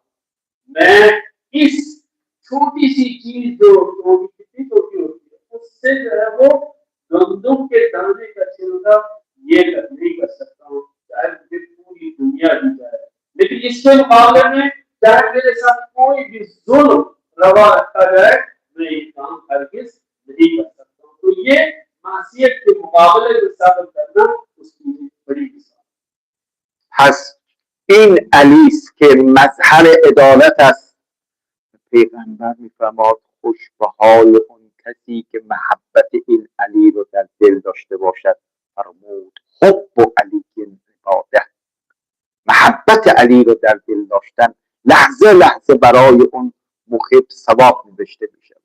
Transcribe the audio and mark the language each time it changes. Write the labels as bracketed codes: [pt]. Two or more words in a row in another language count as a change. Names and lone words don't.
[ur] میں اس چھوٹی سی چیز جو چوٹی کتنی چھوٹی ہوتی ہے اس سے جو ہے وہ گندم کے دانے کا چھلکا یہ نہیں کر سکتا ہوں، چاہے مجھے پوری دنیا دی جائے. لیکن اسکے مقابلے میں چاہے میرے ساتھ کوئی بھی ظلم روا رکھا جائے میں یہ کام ہرگز نہیں کر سکتا ہوں. تو یہ معصیت کے مقابلے میں صبر کرنا اسکی بڑی مثال. [fa] پس این علی است که مظهر عدالت است. پیغمبر میفرماد خوش به حال اون کسی که محبت این علی رو در دل داشته باشد. فرمود [ar] حب و علی عباده، [fa] محبت علی رو در دل داشتن لحظه لحظه برای اون محب ثواب نوشته می شود.